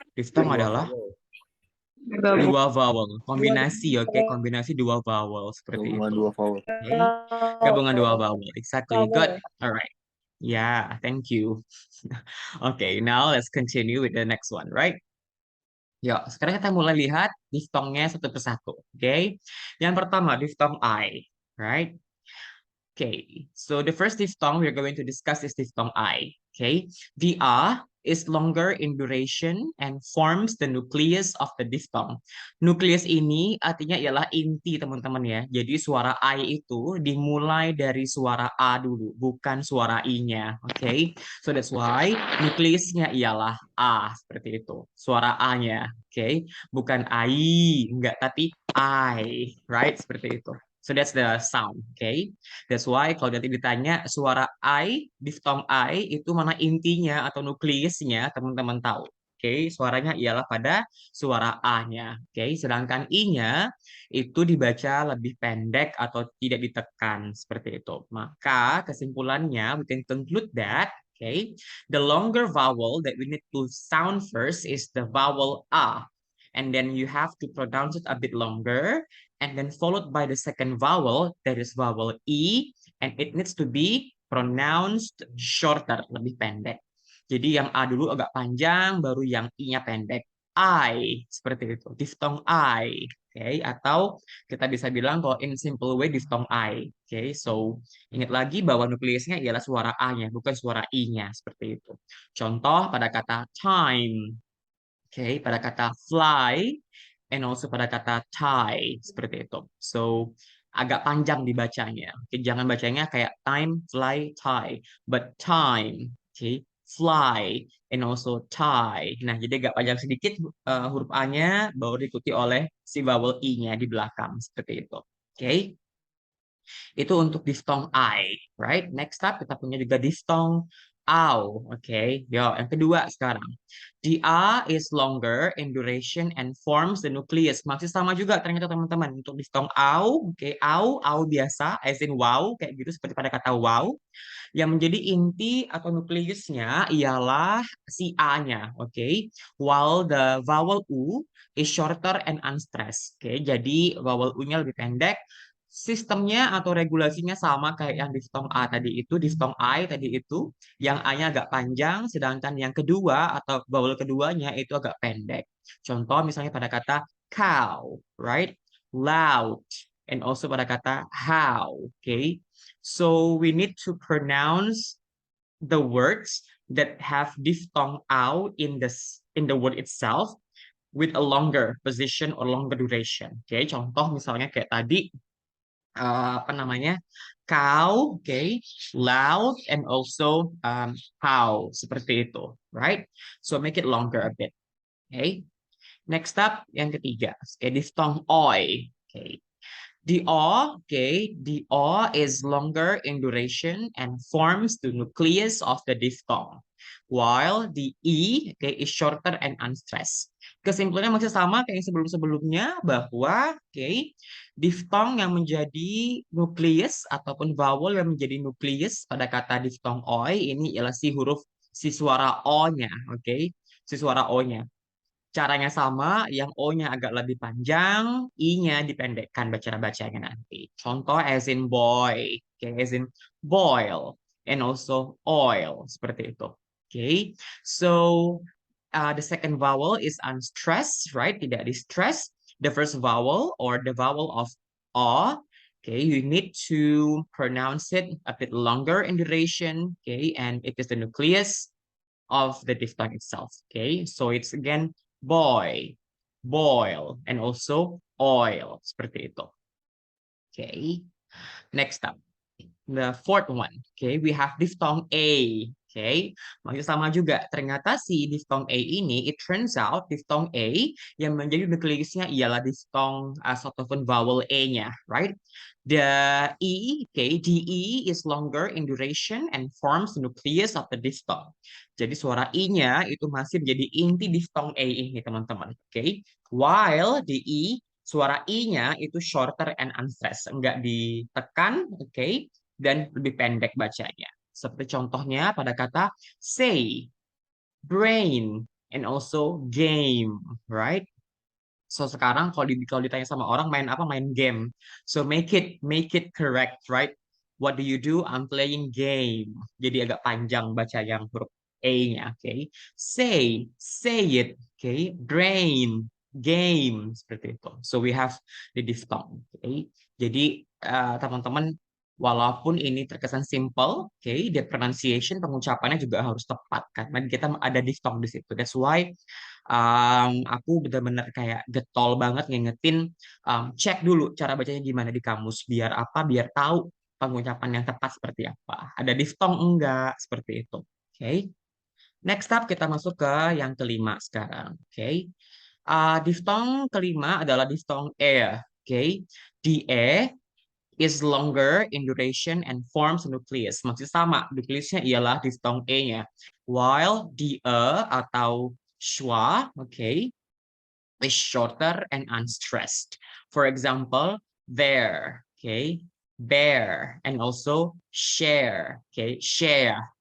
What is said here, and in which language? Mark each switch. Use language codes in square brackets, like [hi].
[id] Diphthong adalah dua vowel, kombinasi, oke, kombinasi dua vowel seperti Gabungan itu. dua vowel. [en] Oke, [id] gabungan dua vowel, [en] exactly, good, alright, yeah, thank you. Okay, now let's continue with the next one, right? [id] Yuk, sekarang kita mulai lihat diftongnya satu persatu, oke? Yang pertama diftong I, right? [en] Okay, so the first diphthong we're going to discuss is diphthong I. Okay, the A is longer in duration and forms the nucleus of the diphthong. [id] Nucleus ini artinya ialah inti teman-teman ya. Jadi suara I itu dimulai dari suara A dulu, bukan suara I-nya. Okay, [en] so that's why [id] nucleusnya ialah A seperti itu. Suara A-nya, okay, bukan I, enggak, tapi I, right? Seperti itu. [en] So that's the sound, [id] okay? [en] That's why [id] kalau nanti ditanya suara I, diftong I itu mana intinya atau nukleusnya, teman-teman tahu. Oke, suaranya ialah pada suara A-nya. Oke, sedangkan I-nya itu dibaca lebih pendek atau tidak ditekan seperti itu. Maka kesimpulannya [en] we can conclude that okay, the longer vowel that we need to sound first is the vowel A. And then you have to pronounce it a bit longer and then followed by the second vowel, that is vowel E, and it needs to be pronounced shorter, [id] lebih pendek. Jadi yang A dulu agak panjang, baru yang I-nya pendek. I, seperti itu. Diphthong I. Okay, atau kita bisa bilang kalau [en] in simple way [id] diphthong I. Okay, so ingat lagi bahwa nukleusnya ialah suara A-nya, bukan suara I-nya. Seperti itu. Contoh pada kata time. Okay, pada kata fly, [en] and also [id] pada kata tie, seperti itu. So, agak panjang dibacanya. Okay, jangan bacanya kayak time, fly, tie, but time, okay, fly, [en] and also [id] tie. Nah, jadi agak panjang sedikit huruf A-nya, baru diikuti oleh si vowel I-nya di belakang, seperti itu. [en] Okay, itu untuk diphthong I, right? [id] Next up, kita punya juga diphthong AU, okay? Yo, yang kedua sekarang. [en] The A is longer in duration and forms the nucleus. [id] Masih sama juga ternyata teman-teman. Untuk diphthong AU, okay? AU biasa, [en] as in wow, [id] kayak gitu seperti pada kata wow. Yang menjadi inti atau nukleusnya ialah si A-nya, okay? [en] While the vowel U is shorter and unstressed, okay? [id] Jadi vowel U-nya lebih pendek. Sistemnya atau regulasinya sama kayak yang diftong A tadi itu, diftong I tadi itu, yang A-nya agak panjang, sedangkan yang kedua atau vowel keduanya itu agak pendek. Contoh misalnya pada kata cow, right? Loud, [en] and also [id] pada kata how, okay? [en] So we need to pronounce the words that have diphthong out in the word itself with a longer position or longer duration. [id] Okay, contoh misalnya kayak tadi apa namanya cow, okay, loud, [en] and also [id] how seperti itu, right? [en] So make it longer a bit. Okay. Next up, [id] yang ketiga, [en] okay, diphthong oi. Okay. The O, okay, the O is longer in duration and forms the nucleus of the diphthong. while the E, okay, is shorter and unstressed. [id] Kesimpulannya masih sama kayak yang sebelum-sebelumnya bahwa, okay, diftong yang menjadi nukleus ataupun vowel yang menjadi nukleus pada kata diftong oi ini ialah si suara O-nya, okay, si suara O-nya. Caranya sama, yang O-nya agak lebih panjang, I-nya dipendekkan bacaan-bacanya nanti. Contoh [en] as in boy, [id] okay, as in boil, [en] and also oil, [id] seperti itu. [en] Okay, so the second vowel is unstressed, right? [id] Tidak di-stress. [en] The first vowel or the vowel of O, okay, you need to pronounce it a bit longer in duration, okay, and it is the nucleus of the diphthong itself. Okay, so it's again boy, boil, and also oil. [id] Seperti itu. [en] Okay, next up. The fourth one, okay, we have diphthong A. [id] Okay, masih sama juga. Ternyata si diphthong A ini, [en] it turns out diphthong A [id] yang menjadi nukleusnya ialah diphthong ataupun vowel A-nya, right? [en] The E, okay, the E is longer in duration and forms the nucleus of the diphthong. [id] Jadi suara I-nya itu masih menjadi inti diphthong A ini, teman-teman. Okay, while the E suara I-nya itu [en] shorter and unstressed, [id] enggak ditekan, oke, okay, dan lebih pendek bacanya. Seperti contohnya pada kata say, brain, [en] and also game, [id] right? So sekarang kalau ditanya sama orang main apa, main game. [en] So make it correct, right? What do you do? I'm playing game. [id] Jadi agak panjang baca yang huruf A-nya, oke. [en] Okay? Say it, oke. Okay? Brain, game, seperti itu. So we have the diphthong, oke. [id] Okay? Jadi teman-teman, walaupun ini terkesan simple, oke, okay, [en] the pronunciation [id] pengucapannya juga harus tepat karena kita ada diphthong di situ. [en] That's why [id] aku benar-benar kayak getol banget ngingetin, cek dulu cara bacanya gimana di kamus biar apa? Biar tahu pengucapan yang tepat seperti apa. Ada diftong enggak seperti itu. Oke. Okay? Next up kita masuk ke yang kelima sekarang. Oke. Okay? Diftong kelima adalah diftong e. Oke. Okay? [en] Di e is longer in duration and forms a nucleus. [id] Masih sama, nukleusnya ialah diftong e-nya. [en] While di atau schwa, okay, is shorter and unstressed. For example, there, okay, bear, and also share, okay, share.